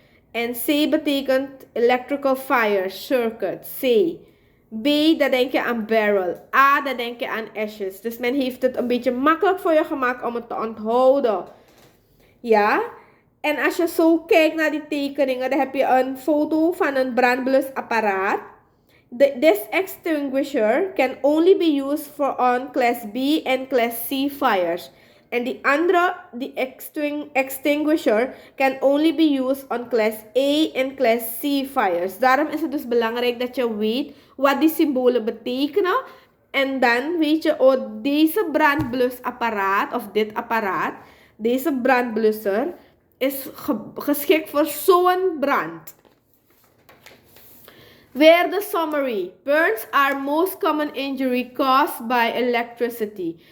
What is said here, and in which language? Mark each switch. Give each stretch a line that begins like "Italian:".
Dutch: En C betekent electrical fire, circuit, C. B, daar denk je aan barrel. A, daar denk je aan ashes. Dus men heeft het een beetje makkelijk voor je gemaakt om het te onthouden. Ja? En als je zo kijkt naar die tekeningen, dan heb je een foto van een brandblusapparaat.
English: This extinguisher can only be used for on Class B and Class C fires.
Dutch: En die andere, die
English: extinguisher, can only be used on class A en class C fires.
Dutch: Daarom is het dus belangrijk dat je weet wat die symbolen betekenen. En dan weet je, oh, deze brandblusapparaat, of dit apparaat, deze brandblusser, is geschikt voor zo'n brand. Weer de summary.
English: Burns are most common injury caused by electricity.